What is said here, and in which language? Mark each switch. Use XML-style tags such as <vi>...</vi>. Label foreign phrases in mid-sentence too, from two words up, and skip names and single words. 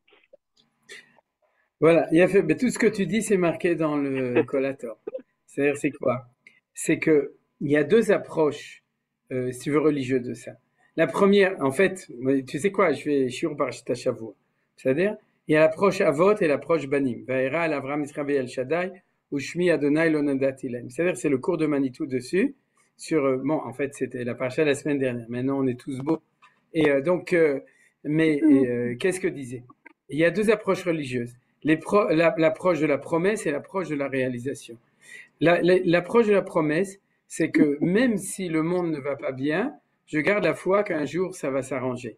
<fr>Voilà, mais tout ce que tu dis, c'est marqué dans le collator. C'est-à-dire, c'est quoi? C'est que il y a deux approches, si tu veux, religieuses de ça. La première, en fait, tu sais quoi, je vais shiur par Shavua. C'est-à-dire, il y a l'approche Avot et l'approche Banim.</fr> <he>וארא אל אברם ישראל אל שדי, ושמי אדני לא נודעתי להם.</he> <fr>C'est-à-dire, c'est le cours de Manitou dessus, bon, en fait, c'était la paracha la semaine dernière. Maintenant, on est tous beaux. Et qu'est-ce que disait? Il y a deux approches religieuses. L'approche de la promesse et l'approche de la réalisation. L'approche de la promesse, c'est que même si le monde ne va pas bien, je garde la foi qu'un jour ça va s'arranger.</fr>